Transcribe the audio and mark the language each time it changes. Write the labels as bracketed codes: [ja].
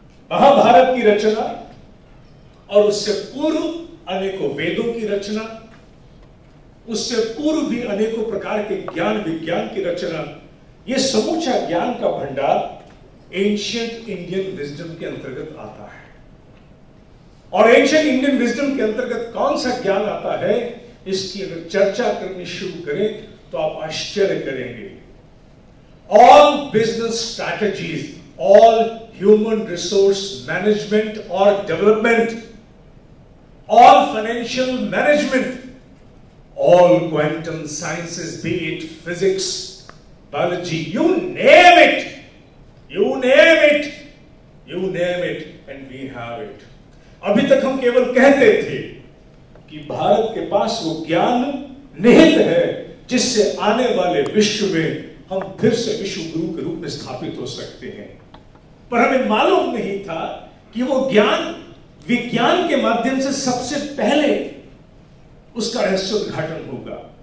[hi] महाभारत की रचना और उससे पूर्व अनेकों वेदों की रचना, उससे पूर्व भी अनेकों प्रकार के ज्ञान विज्ञान की रचना, यह समूचा ज्ञान का भंडार एंशिएंट इंडियन विजडम के अंतर्गत आता है। और एंशिएंट इंडियन विजडम के अंतर्गत कौन सा ज्ञान आता है, इसकी अगर चर्चा करनी शुरू करें तो आप आश्चर्य करेंगे। [en] All business strategies, all human resource management और development, all financial management, all quantum sciences, be it physics, biology, you name it, you name it, you name it, and we have it. [hi] अभी तक हम केवल कहते थे कि भारत के पास वो ज्ञान निहित है जिससे आने वाले विश्व में हम फिर से विश्व गुरु के रूप में स्थापित हो सकते हैं, पर हमें मालूम नहीं था कि वो ज्ञान विज्ञान के माध्यम से सबसे पहले उसका रहस्य उद्घाटन होगा।